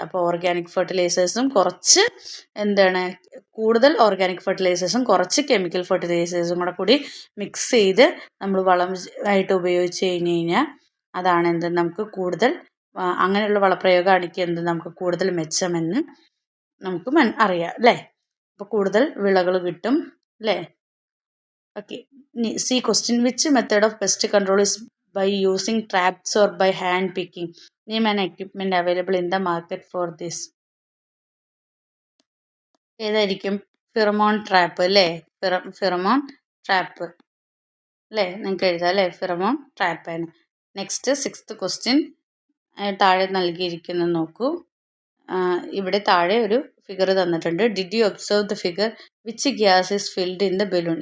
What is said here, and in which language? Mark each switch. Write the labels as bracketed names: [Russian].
[Malayalam] അപ്പോൾ ഓർഗാനിക് ഫെർട്ടിലൈസേഴ്സും കുറച്ച് എന്താണ്, കൂടുതൽ ഓർഗാനിക് ഫെർട്ടിലൈസേഴ്സും കുറച്ച് കെമിക്കൽ ഫെർട്ടിലൈസേഴ്സും കൂടി മിക്സ് ചെയ്ത് നമ്മൾ വളമായിട്ട് ഉപയോഗിച്ച് കഴിഞ്ഞാൽ അതാണ് എന്ത്, നമുക്ക് കൂടുതൽ അങ്ങനെയുള്ള വളപ്രയോഗമാണെങ്കിൽ എന്ത്, നമുക്ക് കൂടുതൽ മെച്ചമെന്ന് നമുക്ക് അറിയാം അല്ലേ. അപ്പോൾ കൂടുതൽ വിളകൾ കിട്ടും അല്ലേ. Okay. [English] C question, which method of pest control is by using traps or by hand picking? Name an equipment available in the market for this. [Malayalam] ഏതായിരിക്കും, ഫിറമോൺ ട്രാപ്പ് അല്ലേ, ഫിറമോൺ ട്രാപ്പ് അല്ലേ, നിങ്ങൾക്ക് എഴുതാം അല്ലേ, ഫിറമോൺ ട്രാപ്പാണ്. നെക്സ്റ്റ് 6th ക്വസ്റ്റ്യൻ താഴെ നൽകിയിരിക്കുന്നത് നോക്കൂ. ഇവിടെ താഴെ ഒരു ഫിഗർ തന്നിട്ടുണ്ട്. [English] Did you observe the figure, which gas is filled in the balloon.